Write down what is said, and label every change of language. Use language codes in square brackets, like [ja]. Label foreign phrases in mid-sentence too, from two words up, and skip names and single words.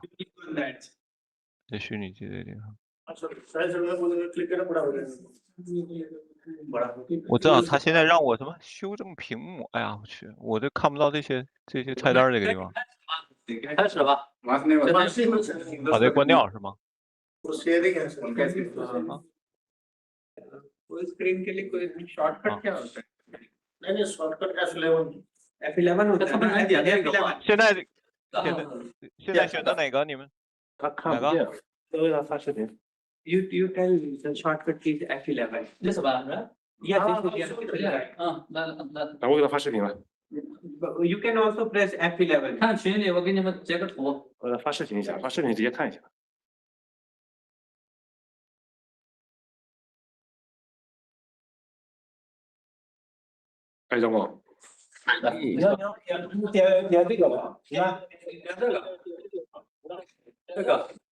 [zh] 在虚拟机这个地方。我知道他现在让我什么修正屏幕，哎呀，我去，我这看不到这些菜单这个地方。开始吧。把这个关掉是吗？ [hi] स्क्रीन के लिए कोई शॉर्टकट क्या होता है? नहीं शॉर्टकट F11 होता है ना F11 [zh] 现在选择哪个？你们他看不见，都为他发视频。 [en] You tell the shortcut is F11 [zh] 这是吧？ [en] Yes那 [zh] 我给他发视频了。 [en] You can also press F11 [zh] 看群里我给你们截个图。我给他发视频一下，发视频直接看一下。哎，张工，你点这个吧，你看点这个，